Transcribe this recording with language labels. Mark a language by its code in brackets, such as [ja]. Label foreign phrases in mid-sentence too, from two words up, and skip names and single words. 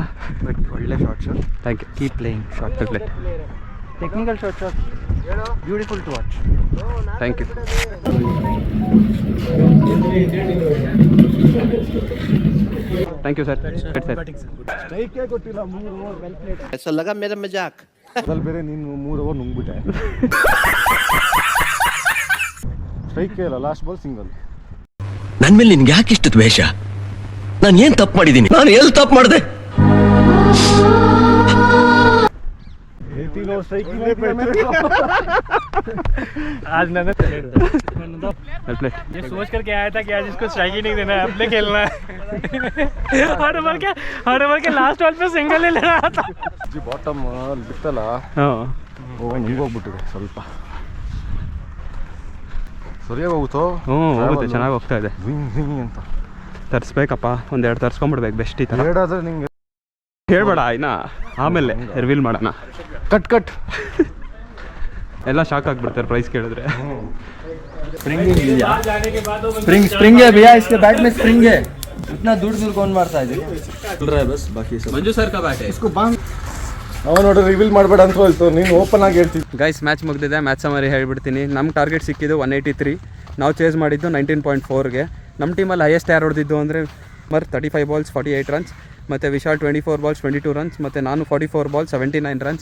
[kn] ಒಳ್ಳೆ ಶಾಟ್ ಶಾಟ್. [en] thank you. keep playing shot. technical shot shot, beautiful to watch. thank you. thank you sir. [kn] ಸ್ಟ್ರೈಕೇ ಕೊಟ್ಟಿಲ್ಲ 3 ಓವರ್. [hi] ऐसा लगा मेरा मजाक. [kn] ಅದ್ರಲ್ಲಿ ಬೇರೆ ನೀನು 3 ಓವರ್ ನುಂಗ್ಬಿಟ್ಟೆ. ಸ್ಟ್ರೈಕೇ ಇಲ್ಲ, [en] last ball single. [kn] ನನ್ ಮೇಲೆ ನಿನ್ಗೆ ಯಾಕೆ ಇಷ್ಟು ದ್ವೇಷ? ನಾನು ಏನ್ ತಪ್ಪು ಮಾಡಿದ್ದೀನಿ? ನಾನು ಎಲ್ಲಿ ತಪ್ಪು ಮಾಡಿದೆ? [en] 18 over strike. [hi] आज मैंने ಪ್ಲೇ. ये सोच करके आया था कि आज इसको स्ट्राइक ही नहीं देना है, अपने खेलना है. हर ओवर के [en] last ball [hi] पे सिंगल ही ले रहा था. [kn] ಬಾಟಮ್ ಅಲ್ಲಿ ಬಿತ್ತಲ್ಲ, ಹಾಂ, ಹಿಂಗೋಗ್ಬಿಟ್ಟಿದೆ ಸ್ವಲ್ಪ. ಸರಿಯಾಗಿ ಹೋಗುತ್ತೋ? ಹೋಗುತ್ತೆ, ಚೆನ್ನಾಗಿ ಹೋಗ್ತಾ ಇದೆ. ಹಿಂಗ್ ಅಂತ ತರಿಸ್ಬೇಕಪ್ಪ, ಒಂದೆರಡು ತರಿಸ್ಕೊಂಬಿಡ್ಬೇಕು ಬೆಸ್ಟ್. ಈ ಥರ ಹೇಳಾದ್ರೆ ನಿಂಗೆ ಹೇಳ್ಬೇಡ ಇನ್ನ, ಆಮೇಲೆ ರಿವೀಲ್ ಮಾಡೋಣ. ಕಟ್ ಎಲ್ಲ ಶಾಕ್ ಆಗಿಬಿಡ್ತಾರೆ ಪ್ರೈಸ್ ಕೇಳಿದ್ರೆ. [hi] स्प्रिंग है भैया, इसके बैट में स्प्रिंग है. इतना दूर कौन मारता है? बस बाकी सब मंजु सर का बैट. [kn] ಅವ ನೋಡ್ರಿ ರಿವೀಲ್ ಮಾಡಬೇಡ ಅಂತ ಹೇಳ್ತು, ನೀನು ಓಪನ್ ಆಗಿ ಹೇಳ್ತಿದ್ದೆ. [en] guys match [kn] ಮುಗಿದಿದೆ. [en] match summary [kn] ಹೇಳ್ಬಿಡ್ತೀನಿ. ನಮ್ಮ ಟಾರ್ಗೆಟ್ ಸಿಕ್ಕಿದ್ದು 183. ನಾವು ಚೇಸ್ ಮಾಡಿದ್ದು 19.4ಗೆ. ನಮ್ಮ ಟೀಮಲ್ಲಿ ಹೈಯೆಸ್ಟ್ ಯಾರು ಹೊಡೆದಿದ್ದು ಅಂದರೆ 35 ಬಾಲ್ಸ್ 48 ರನ್ಸ್, ಮತ್ತು ವಿಶಾಲ್ 24 ಬಾಲ್ಸ್ 22 ರನ್ಸ್, ಮತ್ತು ನಾನು 44 ಬಾಲ್ಸ್ 79 ರನ್ಸ್.